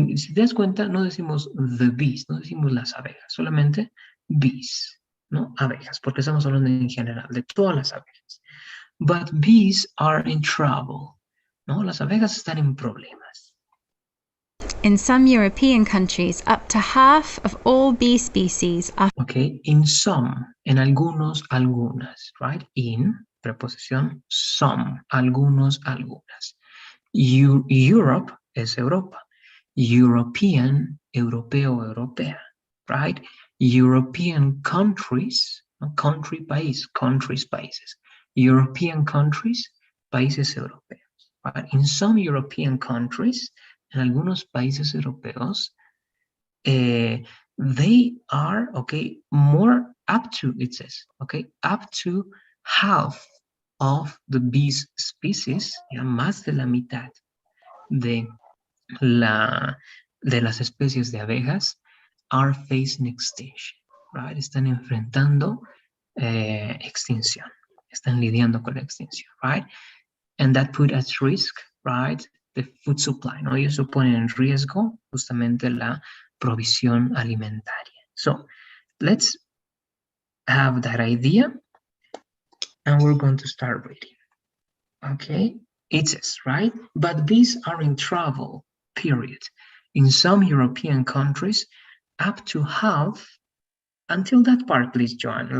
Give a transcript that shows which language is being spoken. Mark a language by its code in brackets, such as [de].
[es] Si te das cuenta, no decimos [en] the bees, [es] no decimos las abejas, solamente bees, ¿no? Abejas, porque estamos hablando en general de todas las abejas. [en] But bees are in trouble, [es] ¿no? Las abejas están en problemas. [en] In some European countries, up to half of all bee species are... Okay, in some, [es] en algunos, algunas, [en] right? [es] In, preposición, some, algunos, algunas. Europe es Europa. European, europeo, europea, [en] right? [es] European countries, no, country, país, countries, países. European countries, países europeos, [en] right? In some European countries, [es] en algunos países europeos, [en] they are, okay, more up to, it says, okay, up to half of the bees species, [es] ya más de la mitad de las especies de abejas [en] are facing extinction, right? [es] Están enfrentando extinción, están lidiando con la extinción, [en] right? And that put at risk, right, the food supply, [es] ¿no? Ellos ponen en riesgo justamente la provisión alimentaria. [en] So let's have that idea and we're going to start reading. Okay, It says, right? But bees are in trouble, period. In some European countries, up to half, until that part, please, Joanna.